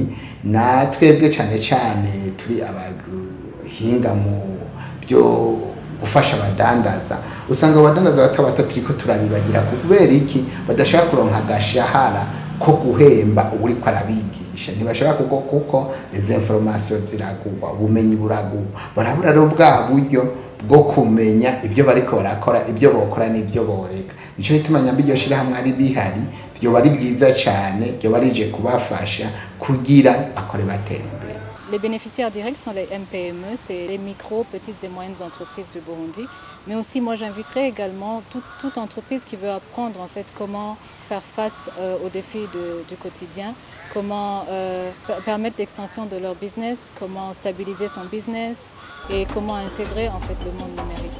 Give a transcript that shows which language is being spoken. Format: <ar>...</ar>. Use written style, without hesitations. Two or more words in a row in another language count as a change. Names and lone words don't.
<rn>Natwebwe cyane cyane turi abahinga mu byo gufasha abadandaza, usanga abadandaza bato bato turiko turabibagira kubera iki badashaka kuronka agashahara ko guhemba uri ko arabigisha, ntibashaka kuko izo information ziragurwa, ubumenyi buragurwa, barabura rero bwa buryo bwo kumenya ibyo bariko barakora, ibyo bokora n'ibyo boreka. Nico gituma nyambi iryo shirahamwe ari bihari, byo bari byiza cyane, byo barije kubafasha kugira bakore batera imbere.</rn> <fr>Les bénéficiaires directs sont les MPME, c'est les micro, petites et moyennes entreprises du Burundi. Mais aussi, moi, j'inviterai également toute entreprise qui veut apprendre en fait comment faire face aux défis du quotidien, comment permettre l'extension de leur business, comment stabiliser son business et comment intégrer en fait le monde numérique.</fr>